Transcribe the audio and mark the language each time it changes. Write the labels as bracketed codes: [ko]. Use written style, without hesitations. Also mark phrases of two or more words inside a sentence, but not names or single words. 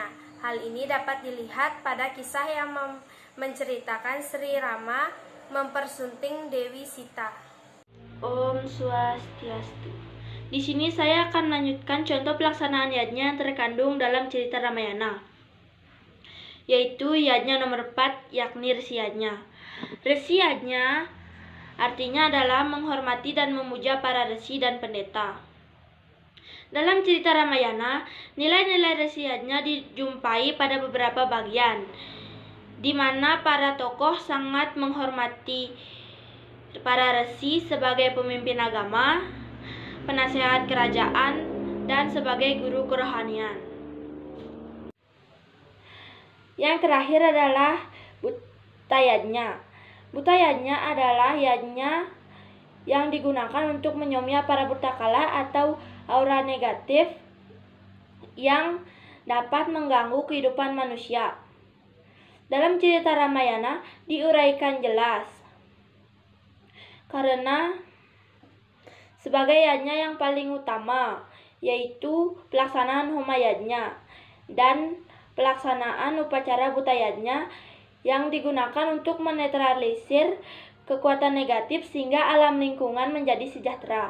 [id] Hal ini dapat dilihat pada kisah yang menceritakan Sri Rama mempersunting Dewi Sita. Om Swastiastu. Di sini saya akan melanjutkan contoh pelaksanaan yatnya yang terkandung dalam cerita Ramayana, yaitu yatnya nomor 4, yakni resi yatnya. Resi yatnya artinya adalah menghormati dan memuja para resi dan pendeta. Dalam cerita Ramayana, nilai-nilai resi yatnya dijumpai pada beberapa bagian, di mana para tokoh sangat menghormati para resi sebagai pemimpin agama, penasehat kerajaan, dan sebagai guru kerohanian. Yang terakhir adalah buta yatnya. Buta yatnya adalah yatnya yang digunakan untuk menyomya para buta kala atau aura negatif yang dapat mengganggu kehidupan manusia. Dalam cerita Ramayana diuraikan jelas karena sebagai yatnya yang paling utama, yaitu pelaksanaan homa yatnya dan pelaksanaan upacara buta yatnya yang digunakan untuk menetralisir kekuatan negatif sehingga alam lingkungan menjadi sejahtera.